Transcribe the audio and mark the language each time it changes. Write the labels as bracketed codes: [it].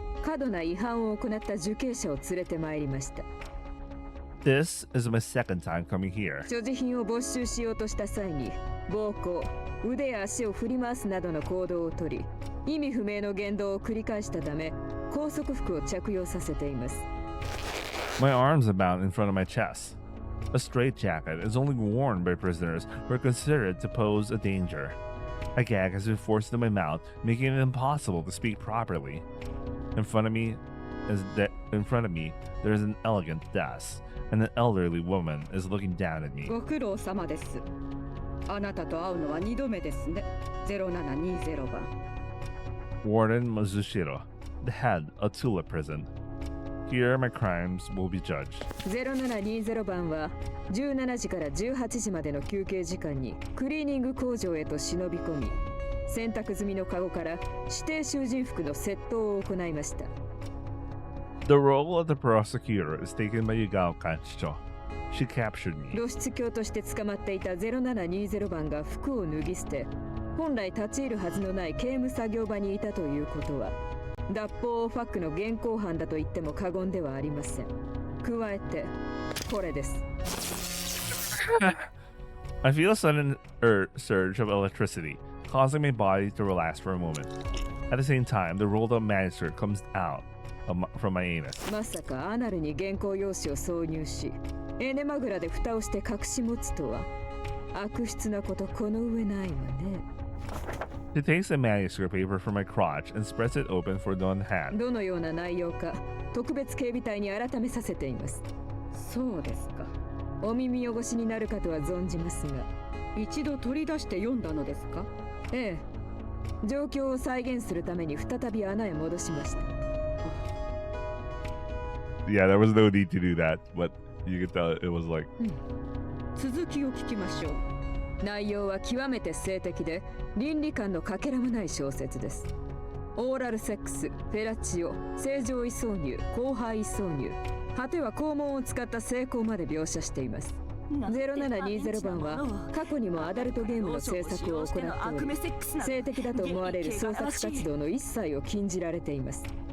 [ja] 過度な違反を行った受刑者を連れてまいりました。 [en] This is my second time coming here. [ja] 所持品を没収しようとした際に暴行、腕や足を振り回すなどの行動をとり、意味不明の言動を繰り返したため、拘束服を着用させています。 [en] My arms are bound in front of my chest. A straitjacket is only worn by prisoners who are considered to pose a danger. A gag has been forced into my mouth, making it impossible to speak properly. In front of me, there is an elegant desk, and an elderly woman is looking down at me. [ja] ご苦労様です。あなたと会うのは2度目ですね。 0720番。 [en] Warden Mazushiro, the head of Tula Prison. Here my crimes will be judged. [ja] 0720番は17時から18時までの休憩時間にクリーニング工場へと忍び込み、洗濯済みのカゴから指定囚人服の窃盗を行いました。 [en] The role of the prosecutor is taken by Yugao Kanchicho. She captured me. [ja] 露出狂として捕まっていた0720番が服を脱ぎ捨て、本来立ち入るはずのない刑務作業場にいたということは、脱法ファックの現行犯だと言っても過言ではありません。加えて、これです。 [en] I feel a sudden surge of electricity, causing my body to relax for a moment. At the same time, the rolled up manuscript comes out from my anus. [ja] まさかアナルに原稿用紙を挿入し、エネマグラで蓋をして隠し持つとは悪質なことこの上ないわね。 [en] She takes the manuscript paper from my crotch and spreads it open for one hand. [ja] どのような内容か特別警備隊に改めさせています。そうですか。お耳汚しになるかとは存じますが、一度取り出して読んだのですか？ええ。状況を再現するために再び穴へ戻しました。 [en] Yeah, there was no need to do that, but you could tell it was like. [ja] 続きを聞きましょう。内容は極めて性的で倫理観のかけらもない小説です。オーラルセックス、フェラチオ、正常位挿入、後輩位挿入、果ては肛門を使った性交まで描写しています。 0720番は過去にもアダルトゲームの制作を行っており、性的だと思われる創作活動の一切を禁じられています。